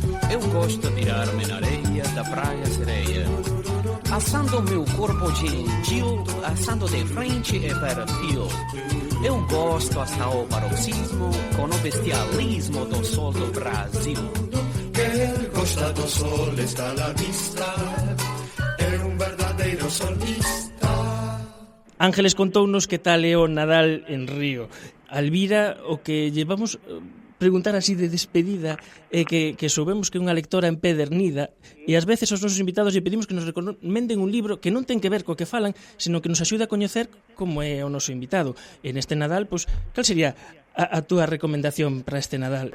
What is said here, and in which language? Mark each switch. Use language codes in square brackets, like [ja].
[pt] Eu gosto de tirar-me na areia da praia sereia, assando meu corpo gentil, assando de frente e perfil. Eu gosto hasta o paroxismo, com o bestialismo do sol do Brasil. Que gosta do sol está à vista, é verdadeiro solista. [gl] Ángeles contounos que tal é o Nadal en Río. Alvira, o que llevamos preguntar así de despedida é que soubemos que é unha lectora empedernida e ás veces aos nosos invitados lle pedimos que nos recomenden un libro que non ten que ver co que falan, senón que nos axude a coñecer como é o noso invitado. En este Nadal, pois, cal sería a túa recomendación para este Nadal?